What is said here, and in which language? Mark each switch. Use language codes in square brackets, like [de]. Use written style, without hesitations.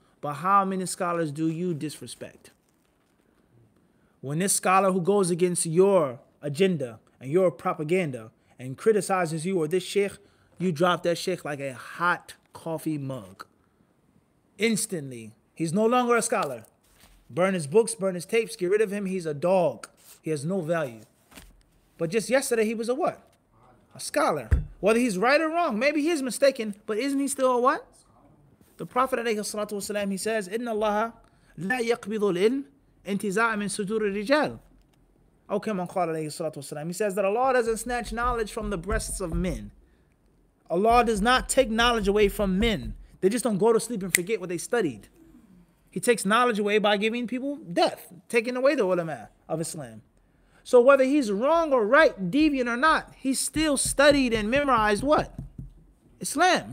[en] But how many scholars do you disrespect? When this scholar who goes against your agenda and your propaganda and criticizes you or this sheikh, you drop that sheikh like a hot coffee mug. Instantly. He's no longer a scholar. Burn his books, burn his tapes, get rid of him. He's a dog. He has no value. But just yesterday, he was a what? A scholar. Whether he's right or wrong, maybe he is mistaken, but isn't he still a what? The Prophet ﷺ, he says, [ar] إِنَّ اللَّهَ لَا يَقْبِضُ الْإِلْمِ انْتِزَاعًا مِنْ صُدُورِ الرِّجَالِ. أو كما قال عليه الصلاة والسلام. [en] He says that Allah doesn't snatch knowledge from the breasts of men. Allah does not take knowledge away from men. They just don't go to sleep and forget what they studied. He takes knowledge away by giving people death, taking away the ulama of Islam. So whether he's wrong or right, deviant or not, he still studied and memorized what? Islam.